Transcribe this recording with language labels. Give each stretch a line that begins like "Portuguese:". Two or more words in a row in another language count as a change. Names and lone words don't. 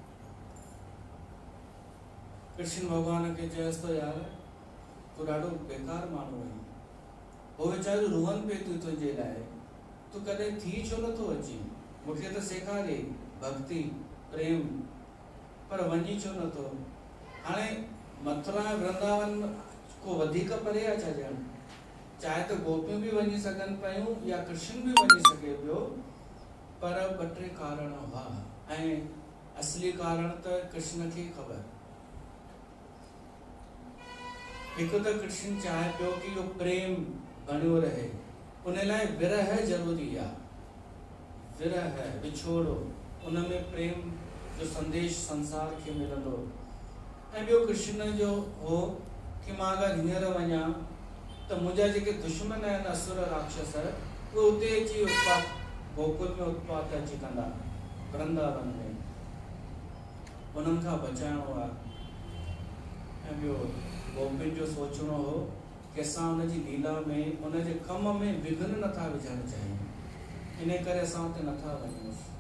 Sindhi: कृष्ण भॻवान खे चएसि थो यार तूं ॾाढो बेकार माण्हू आहीं, हो वीचारियूं रुअनि पिए थियूं तुंहिंजे लाइ, तूं कॾहिं थी छो नथो अची, मूंखे त सेखारे भक्ति प्रेम, पर वञी छो नथो। हाणे मथुरा वृंदावन को वधीक परे आहे छा ॼण? चाहे त गोपियूं बि वञी सघनि पियूं या कृष्ण बि वञी सघे पियो, पर ॿ टे कारण हुआ ऐं असली कारण त कृष्ण खे ख़बर। हिकु त कृष्ण चाहे पियो कि इहो प्रेम बणियो रहे, उन लाइ विरह ज़रूरी आहे, विरह विछोड़ो, उन में प्रेम जो संदेश संसार खे मिलंदो। ऐं ॿियो कृष्ण जो हो कि मां अगरि हींअर वञा त मुंहिंजा जेके दुश्मन आहिनि असुर राक्षस, उहे उते अची उत्पात, गोकुल में उत्पात अची कंदा, वृंदावन में उन्हनि खां बचाइणो आहे। ऐं ॿियो गोपियुनि जो सोचणो हो कि असां उनजी लीला में, उनजे कम में विघ्न नथा विझणु चाहियूं, इन करे असां उते नथा वञूं।